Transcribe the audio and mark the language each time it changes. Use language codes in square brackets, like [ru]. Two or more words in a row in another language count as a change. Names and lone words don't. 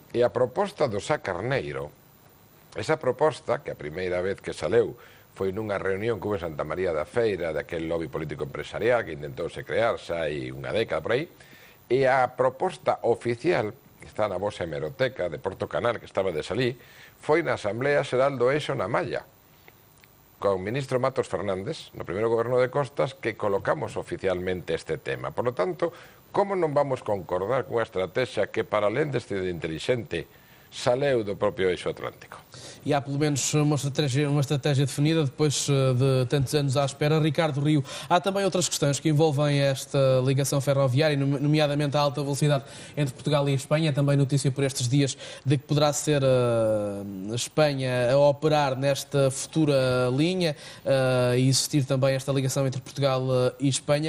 [gl] a proposta do Sá Carneiro, esa proposta, que a primeira vez que saleu foi nunha reunión que houve en Santa María da Feira daquel lobby político empresarial que intentouse crear xa hai unha década por aí, e a proposta oficial que está na vosa hemeroteca de Porto Canal, que estaba de salí, foi na Asamblea Xeral do Eixo na Malla, con o ministro Matos Fernández, no primeiro goberno de Costas, que colocamos oficialmente este tema. [es] Por lo tanto, [gl] como non vamos concordar cunha estrategia que, para além deste de inteligente, saleu do propio eixo atlántico? [pt] E há pelo menos uma estratégia definida depois de tantos anos à espera. Ricardo Rio, há também outras questões que envolvem esta ligação ferroviária, nomeadamente a alta velocidade entre Portugal e Espanha. Também notícia por estes dias de que poderá ser a Espanha a operar nesta futura linha e existir também esta ligação entre Portugal e Espanha.